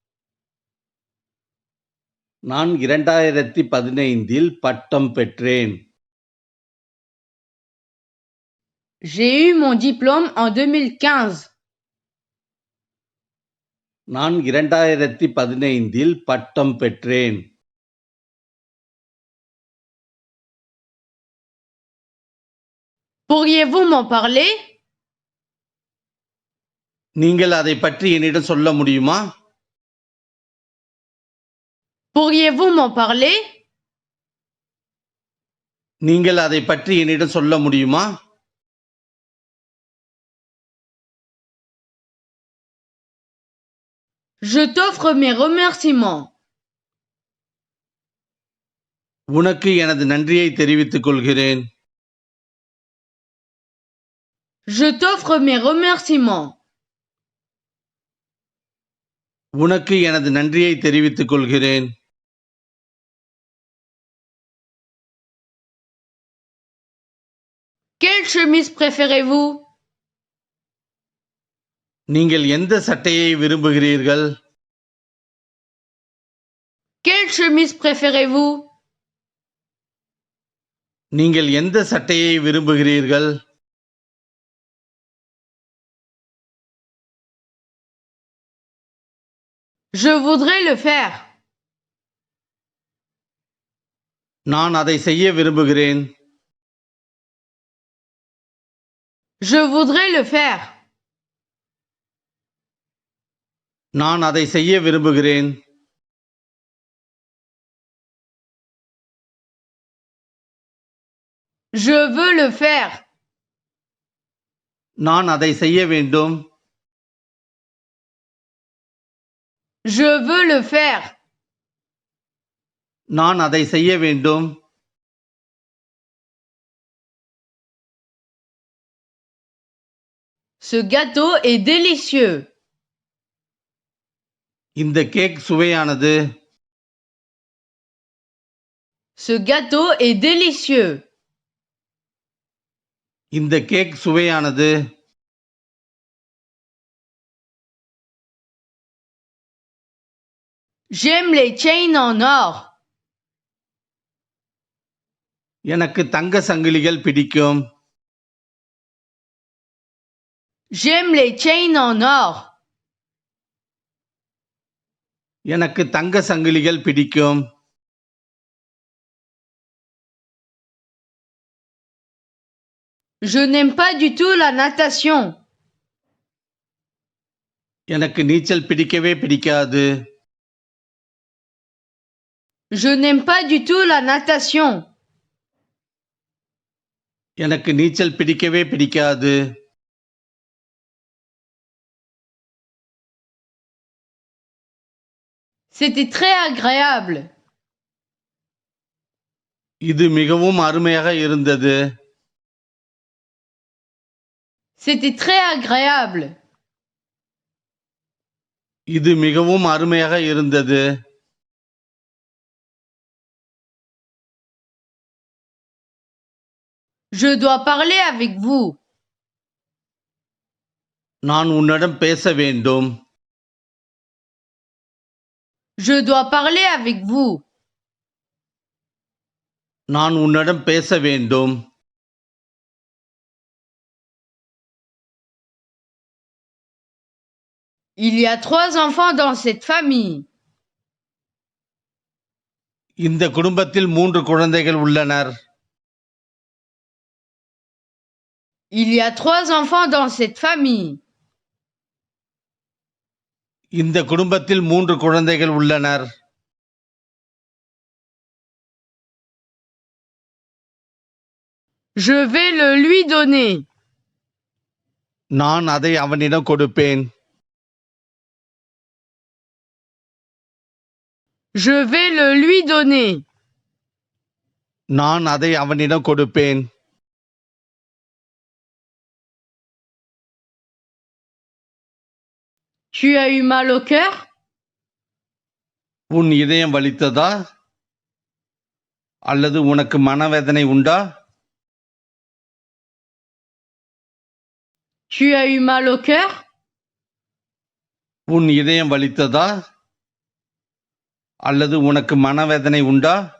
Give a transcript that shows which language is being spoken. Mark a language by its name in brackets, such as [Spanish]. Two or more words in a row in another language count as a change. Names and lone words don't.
[Tamil] நான் 2015 பட்டம் பெற்றேன். [French] J'ai eu mon diplôme en 2015. [Tamil] நான் 2015 பட்டம் பெற்றேன். [French] Pourriez-vous m'en parler? [Tamil] நீங்கள் அதை பற்றி என்னிடம் சொல்ல முடியுமா? [French] Pourriez-vous m'en parler? [Tamil] நீங்கள் அதைப் பற்றி என்னிடம் சொல்ல முடியுமா? [French] Je t'offre mes remerciements. [Tamil] உனக்கு எனது நன்றியை தெரிவித்துக் கொள்கிறேன். [French] Je t'offre mes remerciements. [Tamil] உனக்கு எனது நன்றியை தெரிவித்துக் கொள்கிறேன். [French] Quelle chemise préférez-vous? [Tamil] நீங்கள் எந்த சட்டையை விரும்புகிறீர்கள்? [French] Quelle chemise préférez-vous? [Tamil] நீங்கள் எந்த சட்டையை விரும்புகிறீர்கள்? [French] Je voudrais le faire. [Tamil] நான் அதை செய்ய விரும்புகிறேன். [French] Je voudrais le faire. [Tamil] நான் அதை செய்ய விரும்புகிறேன். [French] Je veux le faire. [Tamil] நான் அதை செய்ய வேண்டும். [French] Je veux le faire. [Tamil] நான் அதை செய்ய வேண்டும். [French] Ce gâteau est délicieux. [Tamil] இந்த கேக் சுவையானது. [French] Ce gâteau est délicieux. [Tamil] இந்த கேக் சுவையானது. [French] J'aime les chains en or. [Tamil] எனக்கு தங்க சங்கிலிகள் பிடிக்கும். [French] J'aime les chains en or. [Tamil] எனக்கு தங்க சங்கிலிகள் பிடிக்கும். [French] Je n'aime pas du tout la natation. [Tamil] எனக்கு நீச்சல் பிடிக்கவே பிடிக்காது. [French] Je n'aime pas du tout la natation. [Tamil] எனக்கு நீச்சல் பிடிக்கவே பிடிக்காது. [French] C'était très agréable. [Tamil] இது மிகவும் அருமையாக இருந்தது. [French] C'était très agréable. [Tamil] இது மிகவும் அருமையாக இருந்தது. [French] Je dois parler avec vous. [Tamil] நான் உன்னிடம் பேச வேண்டும். [French] Je dois parler avec vous. [Tamil] நான் உன்னிடம் பேச வேண்டும். [French] Il y a 3 enfants dans cette famille. [Tamil] இந்த குடும்பத்தில் 3 குழந்தைகள் உள்ளனர். [French] Il y a 3 enfants dans cette famille. [Tamil] இந்த குடும்பத்தில் 3 குழந்தைகள் உள்ளனர். [French] Je vais le lui donner. [Tamil] நான் அதை அவனிடம் கொடுப்பேன். [French] Je vais le lui donner. [Tamil] நான் அதை அவனிடம் கொடுப்பேன். [French] Tu as eu mal au cœur? [Tamil] உன் இதயம் வலித்ததா? அல்லது உனக்கு மனவேதனை உண்டா? [French] Tu as eu mal au cœur? [Tamil] உன் இதயம் வலித்ததா? அல்லது உனக்கு மனவேதனை உண்டா?